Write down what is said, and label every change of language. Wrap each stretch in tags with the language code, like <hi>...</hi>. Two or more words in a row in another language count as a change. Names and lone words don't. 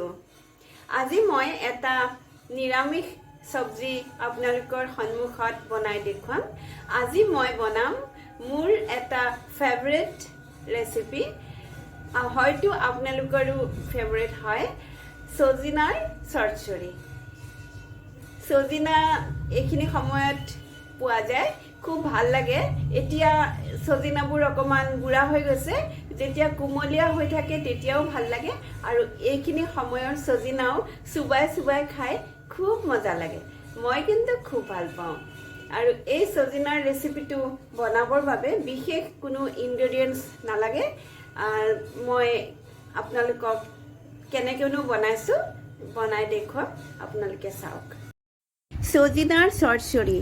<as>আজি মই এটা নিৰামিষ চাব্জি আপোনালোকৰ সন্মুখত বনাই দেখুৱাম. আজি মই বনাম মোৰ এটা</as> <en>favorite recipe.</en> <as>হয়তু আপোনালোকৰো favorite হয় সজিনাৰ চৰচৰি. সজিনা এইখিনি সময়ত পোৱা যায় খুব ভাল লাগে এতিয়া সজিনাবোৰ অকমান গুড়া হৈ গৈছে যেতিয়া কুমলিয়া হৈ থাকে তেতিয়াও ভাল লাগে আৰু এইখিনি সময়ৰ সজিনাও সুবাই সুবাই খাই খুব মজা লাগে মই কিন্তু খুব ভাল পাওঁ আৰু এই সজিনাৰ ৰেচিপিটো বনাবৰ বাবে বিশেষ কোনো ইনগ্ৰেডিয়েন্টস নালাগে মই আপোনালোকক কেনেকেনো বনাইছো বনাই দেখুৱাম আপোনালোকে চাওক সজিনাৰ চৰচৰি</as>